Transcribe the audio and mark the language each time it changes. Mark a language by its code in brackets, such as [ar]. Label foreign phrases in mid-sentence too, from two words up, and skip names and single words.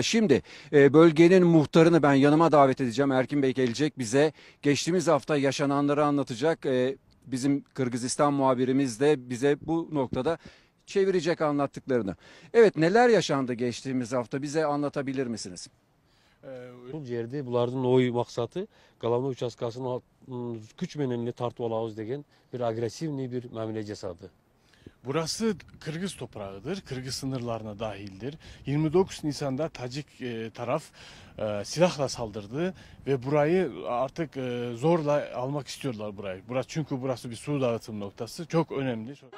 [tr] Şimdi bölgenin muhtarını ben yanıma davet edeceğim. Erkin Bey gelecek bize. Geçtiğimiz hafta yaşananları anlatacak. Bizim Kırgızistan muhabirimiz de bize bu noktada çevirecek anlattıklarını. Evet, neler yaşandı geçtiğimiz hafta bize anlatabilir misiniz? [ky] Bul жерде булардын ой максаты Головной участкасынын күч менен эле тартып алабыз деген bir agresivni bir мамиле жасады. [tr] Burası Kırgız toprağıdır. Kırgız sınırlarına dahildir. 29 Nisan'da Tacik taraf silahla saldırdı ve burayı artık zorla almak istiyorlar burayı. Çünkü burası bir su dağıtım noktası. Çok önemli.